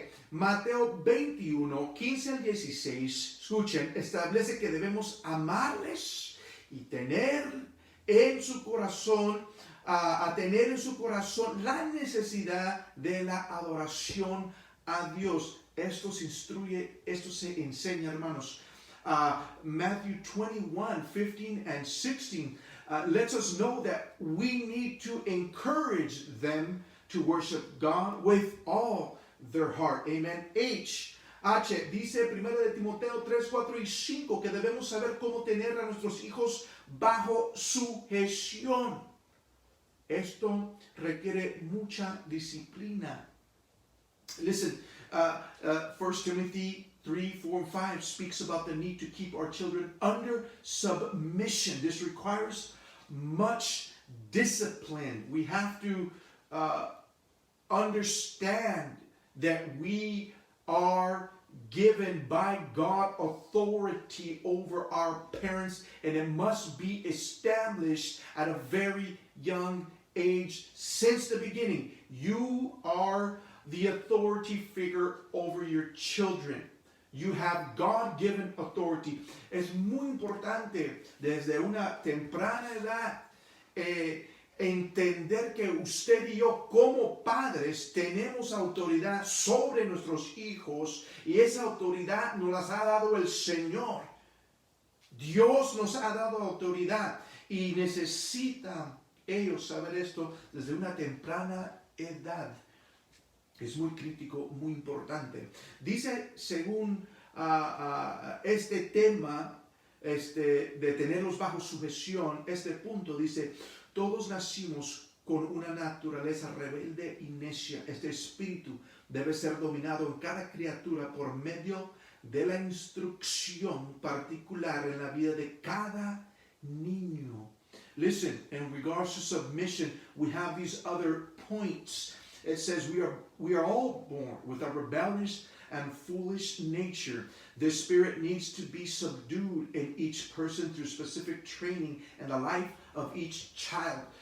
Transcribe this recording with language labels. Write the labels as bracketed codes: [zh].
[es] Mateo 21:15 al 16, escuchen, establece que debemos amarles y tener en su corazón, a tener en su corazón la necesidad de la adoración a Dios. Esto se instruye, esto se enseña, hermanos. [en] Matthew 21:15 and 16 lets us know that we need to encourage them to worship God with all their heart. Amen. [es] Dice 1 de Timoteo 3:4 y 5 que debemos saber cómo tener a nuestros hijos bajo sujeción. Esto requiere mucha disciplina. [en] Listen, 1 Timothy 3:4 and 5 speaks about the need to keep our children under submission. This requires much discipline. We have to understand that we are given by God authority over our parents, and it must be established at a very young age. Since the beginning, you are the authority figure over your children. You have God-given authority. [es] Es muy importante desde una temprana edad entender que usted y yo como padres tenemos autoridad sobre nuestros hijos y esa autoridad nos las ha dado el Señor. Dios nos ha dado autoridad y necesitan ellos saber esto desde una temprana edad. Es muy crítico, muy importante. Dice, según este tema de tenerlos bajo sujeción, este punto dice: todos nacimos con una naturaleza rebelde y necia. Este espíritu debe ser dominado en cada criatura por medio de la instrucción particular en la vida de cada niño. [en] Listen, in regards to submission, we have these other points. It says we are all born with a rebellious and foolish nature. The spirit needs to be subdued in each person through specific training in the life of each child.